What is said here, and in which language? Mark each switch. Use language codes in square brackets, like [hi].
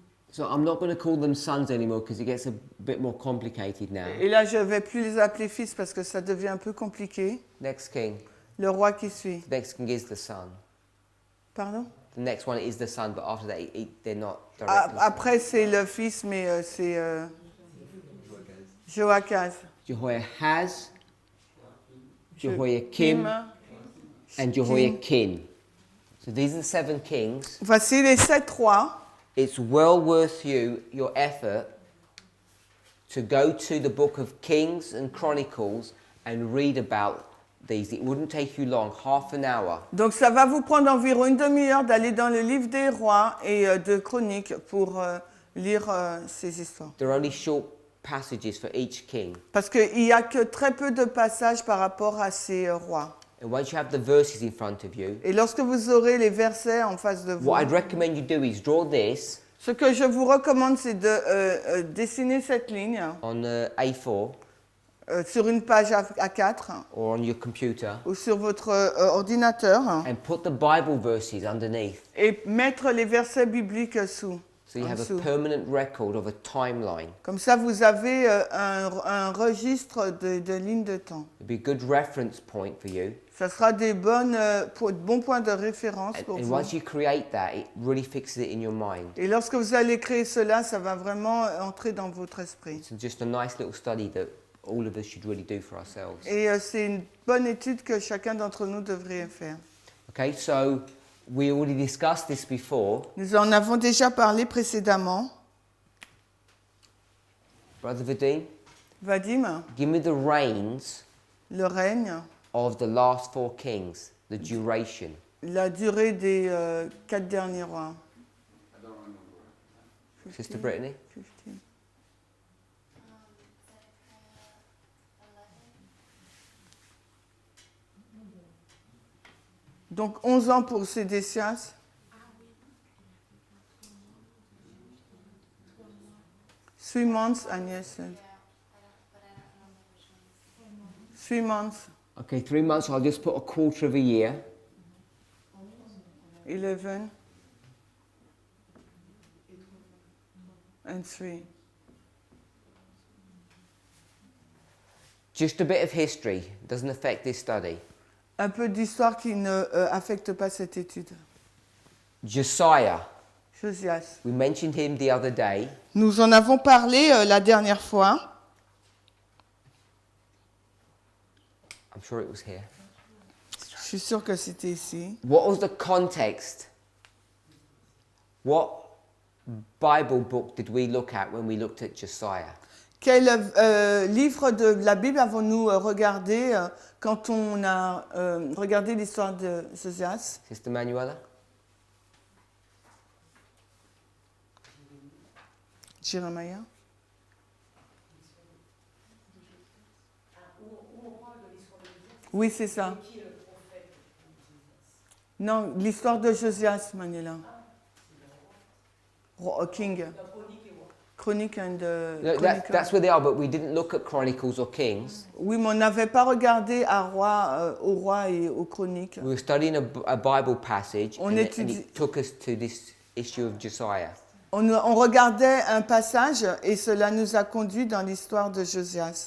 [en] So I'm not going to call them sons anymore because it gets a bit more complicated now. [fr] Et là, je ne vais plus les appeler fils parce que ça devient un peu compliqué. [en] Next king. [fr] Le roi qui suit. [en] The next king is the son. Pardon? The next one is the son, but after that, they're not directly. [fr] Après, c'est le fils, mais c'est Joachaz. [en] Jehoiahaz, Jehoiakim, and Jehoiakim. So these are the 7 kings. [fr] Voici les 7 rois. [en] It's well worth your effort to go to the book of Kings and Chronicles and read about these. It wouldn't take you long, half an hour. [fr] Donc ça va vous prendre environ une demi-heure d'aller dans le livre des rois et de chroniques pour lire ces histoires. [en] There are only short passages for each king. [fr] Parce qu'il n'y a que très peu de passages par rapport à ces rois. [en] And once you have the verses in front of you, [fr] Et lorsque vous aurez les versets en face de vous, [en] what I'd recommend you do is draw this [fr] ce que je vous recommande, c'est de dessiner cette ligne [en] on A4 [fr] sur une page A4 [en] or on your computer [fr] ou sur votre ordinateur [en] and put the Bible verses underneath. [fr] et mettre les versets bibliques sous. [en] So you [fr] en [en] have [fr] dessous. [en] a permanent record of a timeline. [fr] Comme ça, vous avez un registre de lignes de temps. [en] It'd be a good reference point for you. [fr] Ça sera des bons points de référence pour [en] And [fr] vous. [en] once you create that, it really fixes it in your mind. [fr] Et lorsque vous allez créer cela, ça va vraiment entrer dans votre esprit. [en] It's just a nice little study that all of us should really do for ourselves. [fr] Et c'est une bonne étude que chacun d'entre nous devrait faire. [en] Okay, so we already discussed this before. [fr] Nous en avons déjà parlé précédemment. [en] Brother Vadim, [fr] Vadim, [en] give me the reigns [fr] le règne, [en] of the last 4 kings, the duration. [fr] la durée des 4 derniers rois. [en] Sister Brittany? 15. [fr] Donc 11 ans pour Sédécias. [en] 3 months, Agnès said. 3 months, Okay, 3 months, I'll just put a quarter of a year. 11 and 3. Just a bit of history, doesn't affect this study. [fr] Un peu d'histoire qui ne affecte pas cette étude. [en] Josiah, [fr] Josias. [en] we mentioned him the other day. [fr] Nous en avons parlé la dernière fois. [en] I'm sure it was here. [fr] Je suis sûre que c'était ici. [en] What was the context? What Bible book did we look at when we looked at Josiah? [fr] Quel livre de la Bible avons-nous regardé quand on a regardé l'histoire de Josias? [en] Sister Manuela? [fr] Jérémie? Oui, c'est ça. Non, l'histoire de Josias, Manuela. [en] King. Chronique and... No, that's where they are, but we didn't look at Chronicles or Kings. [fr] Oui, mais on n'avait pas regardé au roi et aux chroniques. [en] We were studying a Bible passage, [fr] On [en] and [fr] étudie- [en] it took us to this issue of Josiah. [fr] On regardait un passage et cela nous a conduit dans l'histoire de Josias.